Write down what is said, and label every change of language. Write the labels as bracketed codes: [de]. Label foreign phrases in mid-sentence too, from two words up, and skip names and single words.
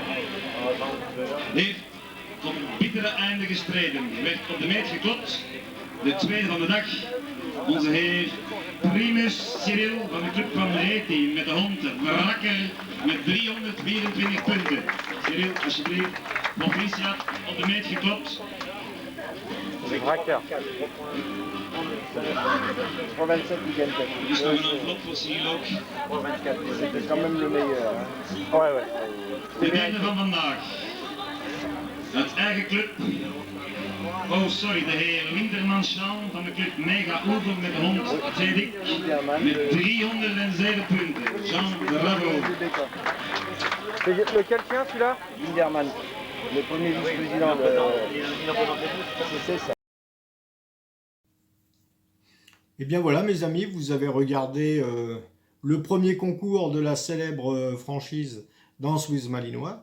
[nl] Heeft tot het bittere einde gestreden. Werd op de meet geklopt. De tweede van de dag. Onze heer Primus Cyril van de club van Reti met de hond Brakker met 324 punten. Cyril, alsjeblieft. Proficiat, op de meet geklopt. [fr] C'est Bracker. 3,27 qui gagne peut-être. [nl] Er is nog een envelop voor Cyril ook. [fr] 3,24, c'était quand même le meilleur. Hein. Ouais, ouais. [nl] De derde van vandaag. Uit eigen club. Oh, sorry, de heer Winterman-Schaan van de club Mega Oevel met de hond Zedik met 307 punten. [fr] Jean, bravo. C'est lequel tien celui-là? Linderman, le premier vice-président de c'est ça. Et bien voilà mes amis, vous avez regardé le premier concours de la célèbre franchise Danse with Malinois.